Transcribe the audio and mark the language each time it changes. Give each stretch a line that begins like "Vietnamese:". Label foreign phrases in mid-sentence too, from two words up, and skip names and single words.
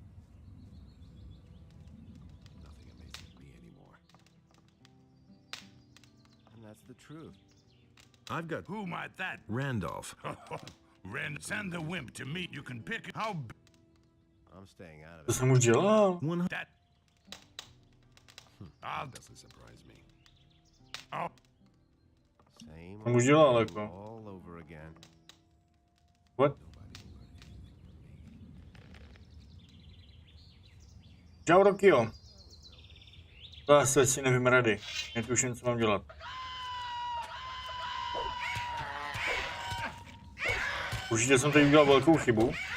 English: Nothing amazes me anymore. And that's the truth. I've got Who might that? Randolph. Ren, send the wimp to me. You can pick how I'm staying out of
Czech: To
English: it.
Czech: jsem už dělal.
English: that. I'll Doesn't surprise me. Oh, Same
Czech: Jsem už dělal,
English: old
Czech: jako.
English: all over again. What?
Czech: Čau, Rokio. Zase si nevím rady. Netuším, co mám dělat. Určitě jsem tady udělal velkou chybu.